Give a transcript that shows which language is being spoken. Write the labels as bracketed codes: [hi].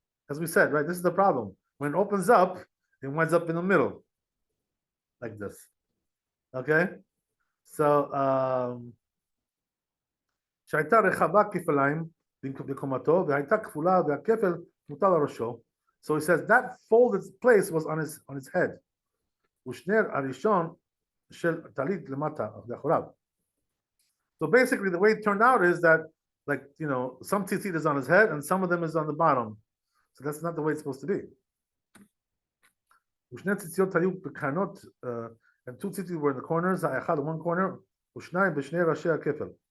[en] As we said, right, this is the problem. When it opens up, it winds up in the middle, like this. Okay? [he] So, שהייתה רחבה כפליים בקומתו, והייתה כפולה והכפל מוטל על ראשו. [en] So he says that folded place was on his head. [he] ושנר הראשון של טלית למטה, לאחוריו. [en] So basically the way it turned out is that, like, some tzitzit is on his head and some of them is on the bottom. So that's not the way it's supposed to be. [he] ושני ציציות היו בקרנות, [en] and two tzitzit were in the corners, האחד in one corner, [he] ושניים בשני ראשי הכפל.